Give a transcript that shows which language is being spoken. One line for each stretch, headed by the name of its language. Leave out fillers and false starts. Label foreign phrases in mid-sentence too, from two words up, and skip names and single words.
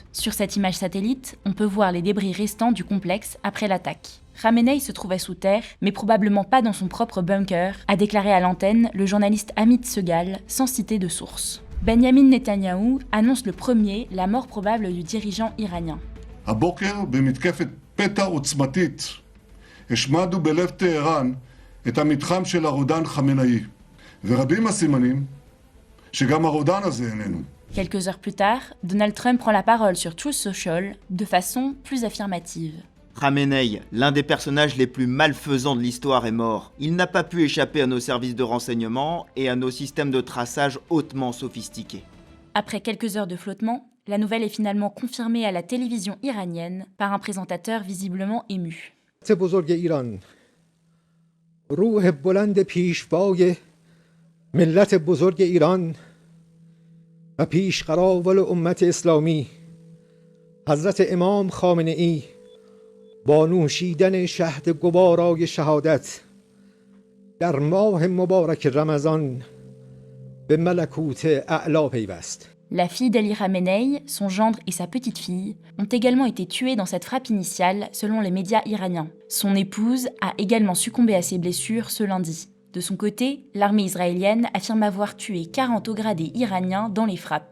French: Sur cette image satellite, on peut voir les débris restants du complexe après l'attaque. Khamenei se trouvait sous terre, mais probablement pas dans son propre bunker, a déclaré à l'antenne le journaliste Amit Segal, sans citer de source. Benjamin Netanyahou annonce le premier la mort probable du dirigeant iranien.
Hebrew: הבוקר במתקפת פתע עוצמתית השמדנו בלב טהרן את המתחם של הרודן חמינאי ורבים הסימנים שגם הרודן הזה איננו.
French: Quelques heures plus tard, Donald Trump prend la parole sur Truth Social de façon plus affirmative. Khamenei, l'un des personnages les plus malfaisants de l'histoire, est mort. Il n'a pas pu échapper à nos services de renseignement et à nos systèmes de traçage hautement sophistiqués. Après quelques heures de flottement, la nouvelle est finalement confirmée à la télévision iranienne par un présentateur visiblement ému.
Persian: بزرگ ایران روح بلند پیشوای ملت بزرگ ایران و پیشقراول امت اسلامی حضرت امام خامنه ای با نوشیدن شهد گوارای شهادت در ماه مبارک رمضان به ملکوت اعلی پیوست.
French: La fille d'Ali Khamenei, son gendre et sa petite-fille ont également été tués dans cette frappe initiale selon les médias iraniens. Son épouse a également succombé à ses blessures ce lundi. De son côté, l'armée israélienne affirme avoir tué 40 hauts gradés iraniens dans les frappes.